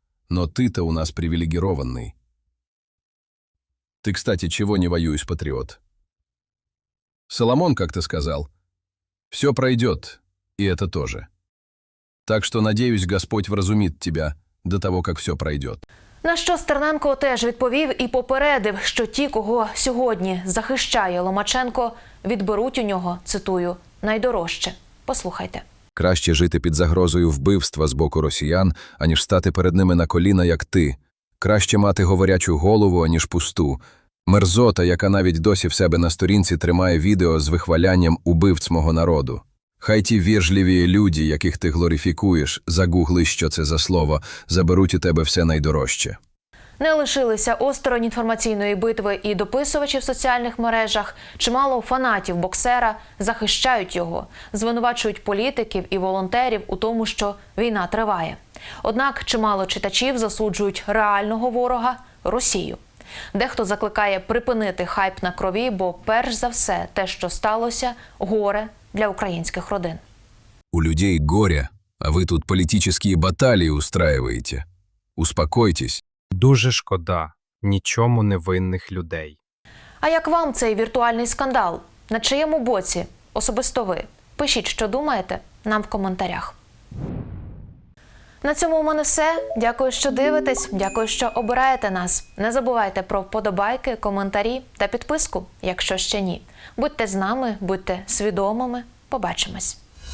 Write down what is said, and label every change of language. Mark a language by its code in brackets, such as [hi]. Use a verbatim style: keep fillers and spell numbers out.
[ru] Но ты-то у нас привилегированный. Ты, кстати, чего не воюешь, патриот? Соломон как-то сказал: «Все пройдет, и это тоже». Так что, надеюсь, Господь вразумит тебя до того, как все пройдет. [uk] На що Стерненко теж відповів і попередив, що ті, кого сьогодні захищає Ломаченко, відберуть у нього, цитую, найдорожче. Послухайте. Краще жити під загрозою вбивства з боку росіян, аніж стати перед ними на коліна, як ти. Краще мати говорячу голову, аніж пусту. Мерзота, яка навіть досі в себе на сторінці тримає відео з вихвалянням убивць мого народу. Хай ті вежливі люди, яких ти глорифікуєш, загугли, що це за слово, заберуть у тебе все найдорожче. Не лишилися осторонь інформаційної битви і дописувачі в соціальних мережах. Чимало фанатів боксера захищають його, звинувачують політиків і волонтерів у тому, що війна триває. Однак чимало читачів засуджують реального ворога – Росію. Дехто закликає припинити хайп на крові, бо перш за все те, що сталося, горе для українських родин. [ru] У людей горе, а вы тут политические баталии устраиваете. Успокойтесь. [uk] Дуже шкода нічому невинних людей. А як вам цей віртуальний скандал? На чиєму боці? Особисто ви. Пишіть, що думаєте, нам в коментарях. На цьому у мене все. Дякую, що дивитесь. Дякую, що обираєте нас. Не забувайте про вподобайки, коментарі та підписку, якщо ще ні. Будьте з нами, будьте свідомими. Побачимось.